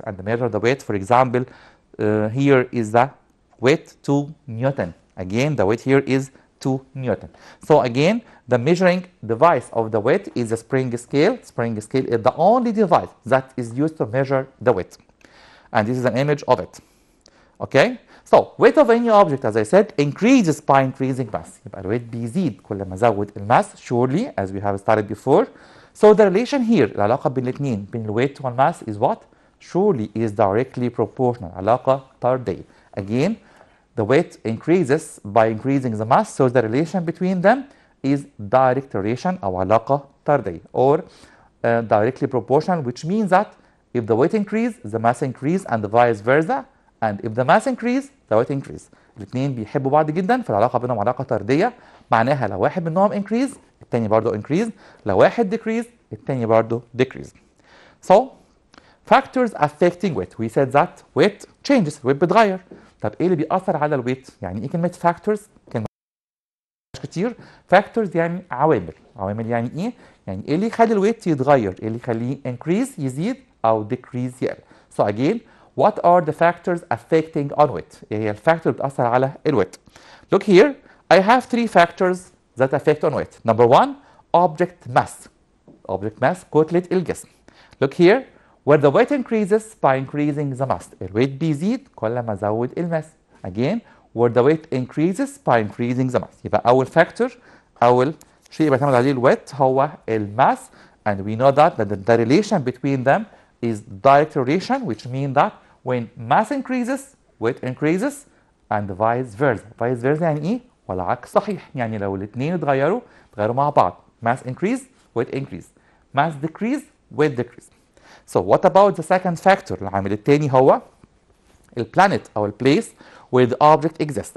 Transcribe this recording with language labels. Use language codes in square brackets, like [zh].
[en] And measure the weight, for example, here is the weight 2 Newton. Again, the weight here is 2 Newton. So again, the measuring device of the weight is a spring scale. Spring scale is the only device that is used to measure the weight. And this is an image of it. Okay? So weight of any object, as I said, increases by increasing mass. [ar] يبقى الويت بيزيد كل ما زود الماس [en] surely, as we have started before. So the relation here, [ar] العلاقة بين الاثنين بين الويت والماس [en] is what? Surely is directly proportional. [ar] علاقة طردية. [en] Again, the weight increases by increasing the mass, so the relation between them is direct relation [ar] أو علاقة طردية, [en] or directly proportional, which means that if the weight increase, the mass increase, and vice versa, and if the mass increase, the weight increase. [ar] الاثنين بيحبوا بعض جدا، فالعلاقة بينهم علاقة طردية، معناها لو واحد منهم increase الثاني برضه increase، لو واحد decrease الثاني برضه decrease. [en] So factors affecting weight. We said that weight changes. weight [ar] بتغير. طب ايه اللي بيأثر على الويت؟ يعني ايه كلمة factors؟ كلمة كتير. factors يعني عوامل. عوامل يعني ايه؟ يعني ايه اللي يخلي الويت يتغير؟ ايه اللي يخليه increase يزيد او decrease يقل؟ [en] So again, what are the factors affecting on weight? [ar] ايه هي الفاكتور اللي بتأثر على الويت؟ [en] Look here, I have three factors that affect on weight. Number one, object mass. Object mass [ar] كتلة الجسم. [en] Look here, where the weight increases by increasing the mass. [ar] الويت بيزيد كل ما زود الماس. [en] Again, where the weight increases by increasing the mass. [ar] يبقى أول فاكتور، أول شيء بيعتمد عليه الويت هو الماس. [en] And we know that the relation between them is direct relation, which means that when mass increases, weight increases, and vice versa. [ar] Vice versa يعني إيه؟ والعكس صحيح. يعني لو الاثنين اتغيروا مع بعض. [en] Mass increase, weight increase. Mass decrease, weight decrease. So what about the second factor? [ar] العامل الثاني هو البلانيت أو البليس [en] where the object exists.